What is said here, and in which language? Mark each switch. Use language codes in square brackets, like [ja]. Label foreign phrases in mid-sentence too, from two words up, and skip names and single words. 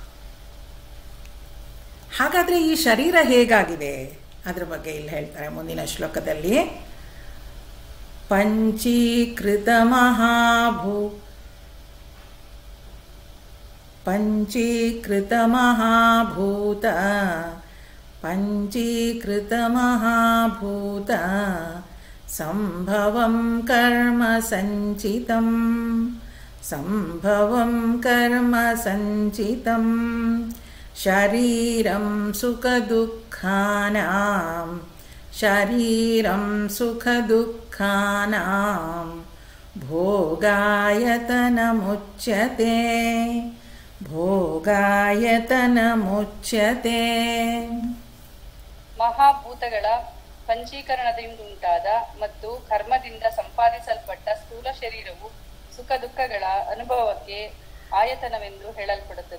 [kn] ಹಾಗಾದರೆ ಈ ಶರೀರ ಹೇಗಾಗಿದೆ ಅದ್ರ ಬಗ್ಗೆ ಇಲ್ಲಿ ಹೇಳ್ತಾರೆ ಮುಂದಿನ ಶ್ಲೋಕದಲ್ಲಿ. [sa] ಪಂಚೀಕೃತ ಮಹಾಭೂತ ಸಂಭವಂ ಕರ್ಮ ಸಂಚಿತಂ ಶರೀರಂ ಸುಖ ದುಃಖಾನಾಂ ಭೋಗಾಯತನಮುಚ್ಯತೆ. [kn] ಮಹಾಭೂತಗಳ ಪಂಚೀಕರಣದಿಂದುಂಟಾದ ಮತ್ತು ಕರ್ಮದಿಂದ ಸಂಪಾದಿಸಲ್ಪಟ್ಟ ಸ್ಥೂಲ ಶರೀರವು ಸುಖ ದುಃಖಗಳ ಅನುಭವಕ್ಕೆ ಆಯತನವೆಂದು ಹೇಳಲ್ಪಡುತ್ತದೆ.